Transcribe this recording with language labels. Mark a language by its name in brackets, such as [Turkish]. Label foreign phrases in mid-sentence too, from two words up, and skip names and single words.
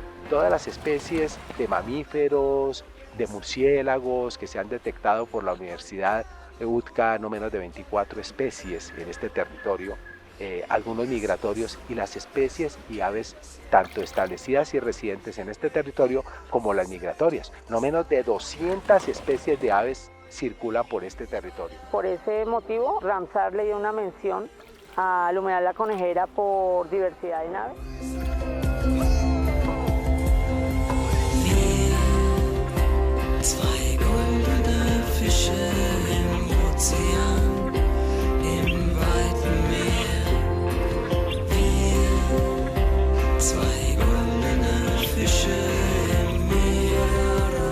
[Spanish] Todas las especies de mamíferos, de murciélagos que se han detectado por la Universidad de UTCA, no menos de 24 especies en este territorio, algunos migratorios, y las especies y aves tanto establecidas y residentes en este territorio como las migratorias. No menos de 200 especies de aves circulan por este territorio. Por ese motivo, Ramsar le dio una mención al humedal La Conejera por diversidad en aves. [German] Zwei goldene Fische im Ozean, im weiten Meer. Wir, zwei goldene Fische im Meer.